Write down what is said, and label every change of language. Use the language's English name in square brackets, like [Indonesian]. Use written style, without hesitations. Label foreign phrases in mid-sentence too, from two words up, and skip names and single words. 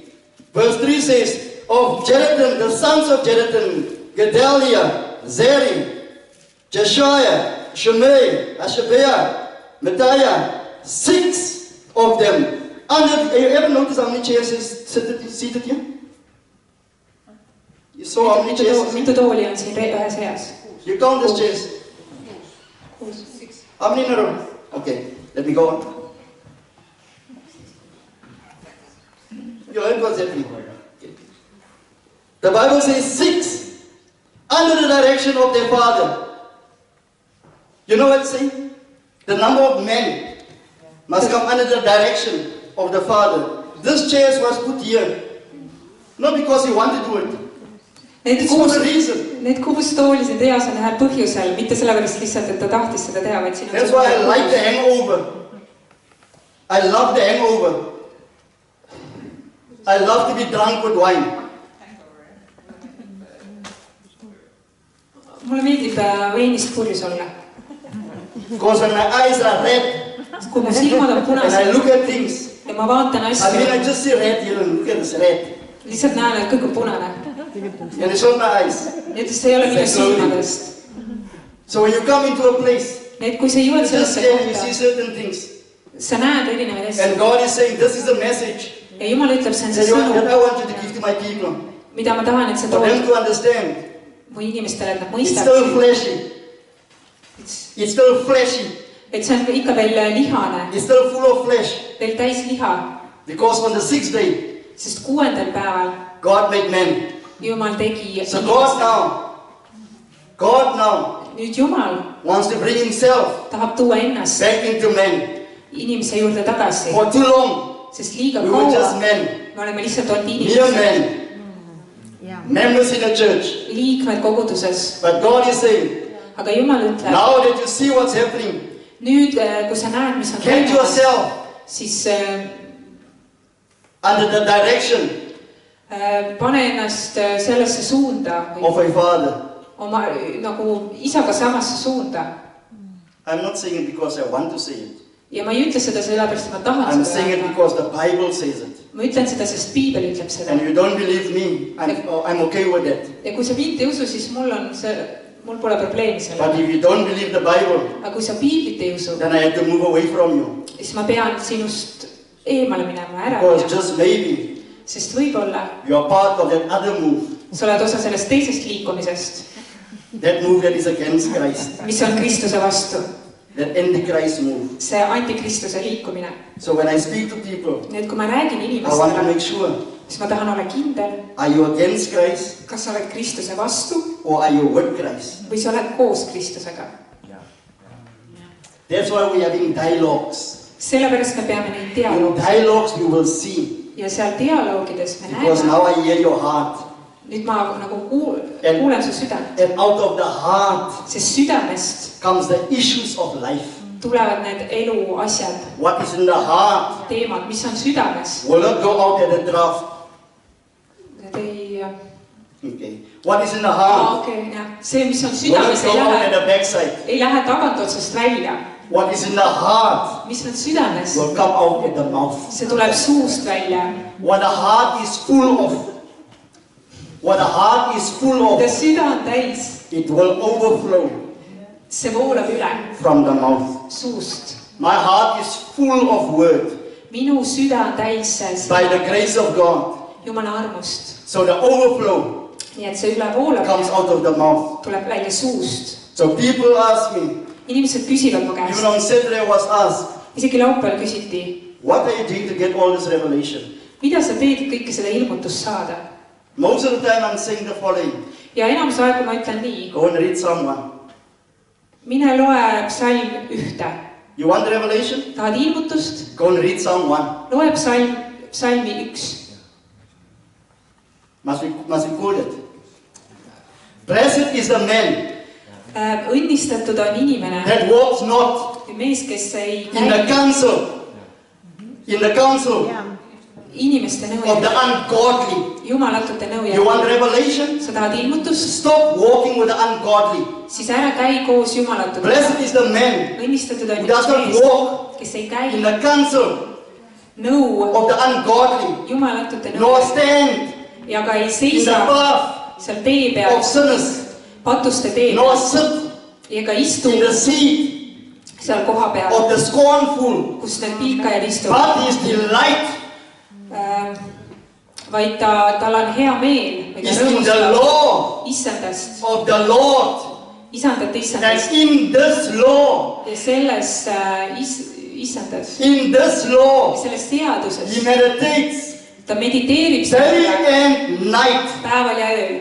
[English] Verse 3 says, of Jeduthun, the sons of Jeduthun, Gedaliah, Zeri, Jeshaiah, Shimei, Hashabiah, Micaiah, 6 of them. You ever notice how many chairs is seated here? You saw how many chairs? [Estonian] mitu tooli on siin ühes reas? [English] You count these chairs. How many in a row? Okay, let me go on. You heard what's happening. Okay. The Bible says 6 under the direction of their father. You know what it's saying? The number of men must come under the direction of the father. This chair was put here, not because he wanted to do it. It's for a reason. [Estonian] Need 6 tooli siin reas on ühel põhjusel, mitte sellepärast lihtsalt, et ta tahtis seda teha, vaid siin on [English] That's why I like the hangover. I love the hangover. I love to be drunk with wine. [Estonian] Mulle meeldib veinist purjus olla. [English] Because when my eyes are red [Estonian] Kui mu silmad on [English] and I [Estonian] punased [English] look at things, [Estonian] ja ma vaatan [English] I [Estonian] asju, [English] just see red here and look at this red. [Estonian] lihtsalt näen, et kõik on punane. [English] And it's on my eyes. [Estonian] Ja see ei ole minu silmadest. [English] So when you come into a place, [Estonian] Need, kui sa jõuad [English] you just [Estonian] sellesse [English] stand and you see [Estonian] kohta, [English] certain things. [Estonian] sa näed erinevaid asju. [English] And God is saying, this is the message [Estonian] Ja Jumal ütleb, see on see [English] that I [Estonian] sõnum, [English] want you to give to my people. [Estonian] mida ma tahan, et sa [English] For them [Estonian] tood [English] to understand. [Estonian] mu inimestele, et nad [English] It's still [Estonian] mõistaksid. [English] fleshy. It's still fleshy. [Estonian] Et see on ikka veel lihane, [English] It's still full of flesh. [Estonian] veel täis liha. [English] Because on the 6th day, [Estonian] Sest 6. päeval [English] God made man. [Estonian] Jumal tegi [English] So God now [Estonian] nüüd Jumal [English] wants to bring himself [Estonian] tahab tuua ennast [English] back into man. [Estonian] inimese juurde tagasi, [English] For too long, [Estonian] sest liiga [English] we were just [Estonian] kaua [English] men, [Estonian] me oleme lihtsalt olnud [English] mere [Estonian] inimesed, [English] men, members in the church. [Estonian] liikmed koguduses. [English] But God is saying, [Estonian] Aga Jumal ütleb, [English] now that you see what's happening, [Estonian] nüüd kui sa näed, mis on [English] get [Estonian] toimumas, [English] yourself [Estonian] siis [English] under the direction [Estonian] Pane ennast sellesse suunda [English] of a father. [Estonian] oma nagu isaga samasse suunda. [English] I'm not saying it because I want to say it. [Estonian] Ja ma ei ütle seda sellepärast, et ma tahan [English] I'm [Estonian] seda [English] saying it [Estonian] öelda. [English] because the Bible says it. [Estonian] Ma ütlen seda, sest Piibel ütleb seda. [English] And you don't believe me, I'm okay with that. [Estonian] Ja kui sa mind ei usu, siis mul pole probleemi [English] But [Estonian] sellega. [English] if you don't believe the Bible, [Estonian] Aga kui sa Piiblit ei usu, [English] then I have to move away from you. [Estonian] siis ma pean sinust eemale minema, ära [English] Because [Estonian] minema. [English] just maybe [Estonian] Sest võib-olla [English] you are part of that other move. [Estonian] sa oled osa sellest teisest liikumisest, [English] That move that is against Christ. [Estonian] mis on Kristuse vastu. [English] That antichrist move. [Estonian] See antikristuse liikumine. [English] So when I speak to people, [Estonian] Nii et kui ma räägin [English] I want to [Estonian] inimestele, [English] make sure, [Estonian] siis ma tahan olla kindel, [English] are you against Christ [Estonian] kas sa oled Kristuse vastu [English] or are you with Christ? [Estonian] või sa oled koos Kristusega. [English] That's why we're having dialogues. [Estonian] Sellepärast me peame neid [English] In [Estonian] dialoogi. [English] dialogues you will see. [Estonian] Ja seal dialoogides me [English] Because [Estonian] näeme. [English] now I hear your heart. [Estonian] Nüüd ma nagu kuulen su südant. [English] And out of the heart [Estonian] Sest südamest [English] comes the issues of life. [Estonian] tulevad need elu asjad, [English] What is in the heart [Estonian] teemad, mis on südames. [English] will not go out at the draft. [Estonian] Need ei... [English] Okay. What is in the heart [Estonian] Okei, jah. See, mis on [English] will not [Estonian] südames, [English] go out at the backside. [Estonian] ei lähe tagantotsast välja. [English] What is in the heart [Estonian] Mis on südames, [English] will come out at the mouth. [Estonian] see tuleb suust välja. [English] What the heart is full of, what the heart is full [Estonian] Mida [English] of, [Estonian] süda on täis, [English] it will overflow [Estonian] see voolab üle [English] from the mouth. [Estonian] suust. [English] My heart is full of word [Estonian] Minu süda on täis [English] by the grace of God. [Estonian] Jumala armust. [English] So the overflow [Estonian] Nii et see üle voolab [English] comes out of the mouth. [Estonian] tuleb välja suust. [English] So people ask me, [Estonian] Inimesed küsivad mu [English] even [Estonian] käest, [English] on Saturday I was asked, [Estonian] isegi laupäeval küsiti, [English] what are you doing to get all this revelation? [Estonian] mida sa teed kõike seda ilmutust saada. [English] Most of the time I'm saying the following, [Estonian] Ja enamus aegu ma ütlen nii, [English] go and read Psalm 1. [Estonian] mine loe psalm 1. [English] You want the revelation? [Estonian] Tahad ilmutust? [English] Go and read Psalm 1. [Estonian] Loe psalmi 1. [English] Must be quoted. Blessed is the man [Estonian] Õnnistatud on inimene, [English] that walks not [Estonian] mees, kes ei [English] in the counsel [Estonian] inimeste [English] of the [Estonian] nõu, [English] ungodly. [Estonian] jumalatute nõu [English] You want [Estonian] järgi. [English] revelation? [Estonian] Sa tahad ilmutust? [English] Stop walking with the ungodly. [Estonian] Siis ära käi koos jumalatutega. [English] Blessed is the man [Estonian] Õnnistatud on [English] who does not [Estonian] mees, [English] walk [Estonian] kes ei käi [English] in the counsel [Estonian] nõu [English] of the ungodly, [Estonian] jumalatute [English] nor [Estonian] nõu [English] stand [Estonian] ja ka ei [English] in the [Estonian] seisa [English] path [Estonian] seal tee peal, [English] of sinners, [Estonian] patuste tee [English] nor [Estonian] peal [English] sit [Estonian] ja ka istu [English] in the seat [Estonian] seal koha peal, [English] of the scornful, [Estonian] kus need pilkajad istuvad. [English] but his delight [Estonian] Vaid tal on hea meel või ta [English] is in the [Estonian] rõõmustab [English] law [Estonian] issandast, [English] of the Lord. [Estonian] isandat [English] And [Estonian] issandast [English] in this law, [Estonian] ja selles issandas, [English] in this law, [Estonian] selles [English] he [Estonian] seaduses [English] meditates [Estonian] ta mediteerib [English] day [Estonian] selle [English] and night. [Estonian] päeval ja ööl.